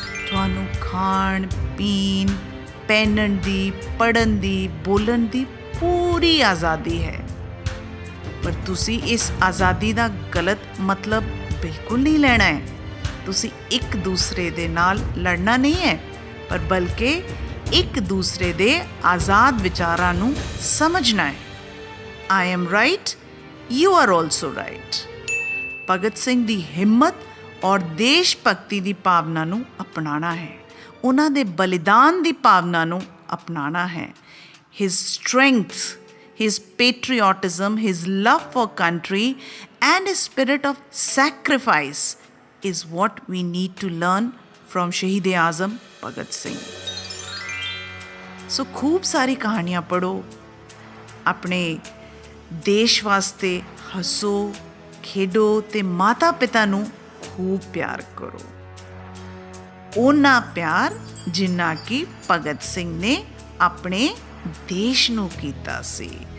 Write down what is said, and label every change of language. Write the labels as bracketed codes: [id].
[pa] ਤੁਹਾਨੂੰ ਖਾਣ ਪੀਣ, ਪਹਿਨਣ ਦੀ, ਪੜ੍ਹਨ ਦੀ, ਬੋਲਣ ਦੀ ਪੂਰੀ ਆਜ਼ਾਦੀ ਹੈ। ਪਰ ਤੁਸੀਂ ਇਸ ਆਜ਼ਾਦੀ ਦਾ ਗਲਤ ਮਤਲਬ ਬਿਲਕੁਲ ਨਹੀਂ ਲੈਣਾ ਹੈ। ਤੁਸੀਂ ਇੱਕ ਦੂਸਰੇ ਦੇ ਨਾਲ ਲੜਨਾ ਨਹੀਂ ਹੈ, ਪਰ ਬਲਕਿ ਇੱਕ ਦੂਸਰੇ ਦੇ ਆਜ਼ਾਦ ਵਿਚਾਰਾਂ ਨੂੰ ਸਮਝਣਾ ਹੈ। [en] I am right, you are also right। [pa] Bhagat Singh ਦੀ ਹਿੰਮਤ ਔਰ ਦੇਸ਼ ਭਗਤੀ ਦੀ ਭਾਵਨਾ ਨੂੰ ਅਪਣਾਉਣਾ ਹੈ। ਉਹਨਾਂ ਦੇ ਬਲੀਦਾਨ ਦੀ ਭਾਵਨਾ ਨੂੰ ਅਪਣਾਉਣਾ ਹੈ। [en] His strength, his patriotism, his love for country and his spirit of sacrifice is what we need to learn from Shaheed Azam Bhagat Singh। [pa] ਸੋ ਖੂਬ ਸਾਰੀ ਕਹਾਣੀਆਂ ਪੜ੍ਹੋ, ਆਪਣੇ ਦੇਸ਼ ਵਾਸਤੇ ਹੱਸੋ, ਖੇਡੋ ਤੇ ਮਾਤਾ ਪਿਤਾ ਨੂੰ ਖੂਬ ਪਿਆਰ ਕਰੋ। ਓਨਾ ਪਿਆਰ ਜਿੰਨਾ ਕਿ ਭਗਤ ਸਿੰਘ ਨੇ ਆਪਣੇ ਦੇਸ਼ ਨੂੰ ਕੀਤਾ ਸੀ।